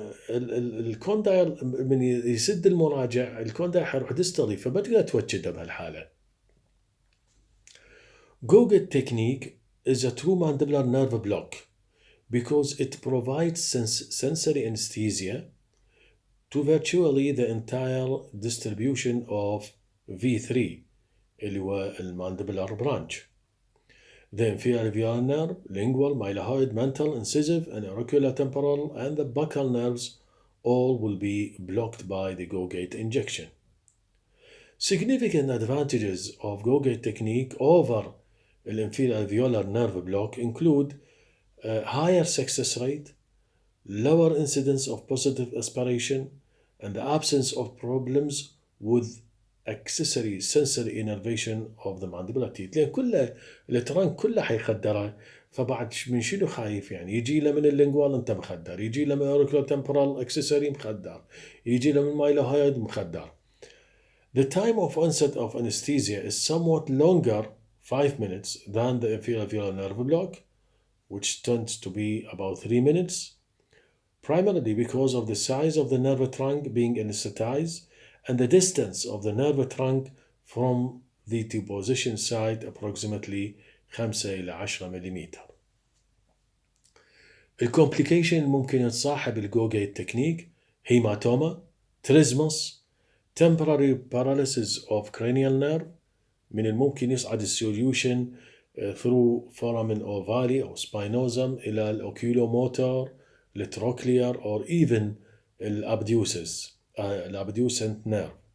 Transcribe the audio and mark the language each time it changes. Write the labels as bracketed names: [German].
[Arabic] الكوندايل من يسد المراجع الكوندايل حيروح ديستالي فما تقدر توجده بهالحالة. [English] Go-get technique is a true mandibular nerve block because it provides sensory anesthesia to virtually the entire distribution of V3 [Arabic] اللي هو المانديبولار [English] branch. The inferior alveolar nerve, lingual, mylohyoid, mental, incisive, and auriculotemporal, and the buccal nerves all will be blocked by the go-gate injection. Significant advantages of go-gate technique over the inferior alveolar nerve block include higher success rate, lower incidence of positive aspiration, and the absence of problems with accessory sensory innervation of the mandibular teeth. [Arabic] لأن كله الترنك كله حيخدره، فبعد من شنو خايف يعني؟ يجي له من اللينجوال انت مخدر، يجي له من auriculotemporal accessory مخدر، يجي له من mylohyoid مخدر. [English] The time of onset of anesthesia is somewhat longer, 5 minutes, than the inferior nerve block, which tends to be about 3 minutes, primarily because of the size of the nerve trunk being anesthetized and the distance of the nerve trunk from the deposition site, approximately 5 [Arabic] إلى 10 ملم. الكومبليكيشن ممكن تصاحب الجوجيت تكنيك هيماتوما، تريزموس، [English] temporary paralysis of cranial nerve. [Arabic] من الممكن يصعد السوليوشن [English] through foramen ovale [Arabic] أو spinosum إلى الأوكيولوموتور، التروكلير [English] or even [Arabic] الابديوسنت nerve.